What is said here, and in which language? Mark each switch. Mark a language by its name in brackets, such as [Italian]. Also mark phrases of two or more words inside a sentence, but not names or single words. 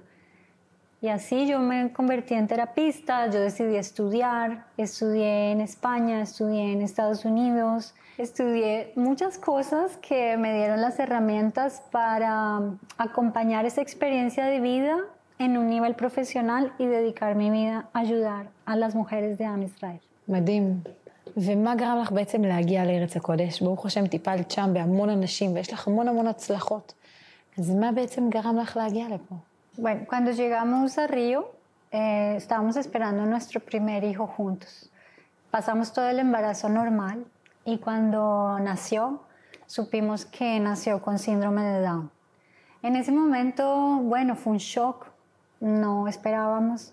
[Spanish] Y así yo me convertí en terapista, yo decidí estudiar, estudié en España, estudié en Estados Unidos, estudié muchas cosas que me dieron las herramientas para acompañar esa experiencia de vida en un nivel profesional y dedicar mi vida a ayudar a las mujeres de Am Israel. [Hebrew] מדהים. ומה גרם לך בעצם להגיע לארץ הקודש? ברוך השם טיפלת שם בהמון אנשים ויש לך המון הצלחות. אז מה בעצם גרם לך להגיע לפה? [Spanish] Bueno, cuando llegamos a Río, estábamos esperando nuestro primer hijo juntos. Pasamos todo el embarazo normal y cuando nació, supimos que nació con síndrome de Down. En ese momento, bueno, fue un shock, no esperábamos.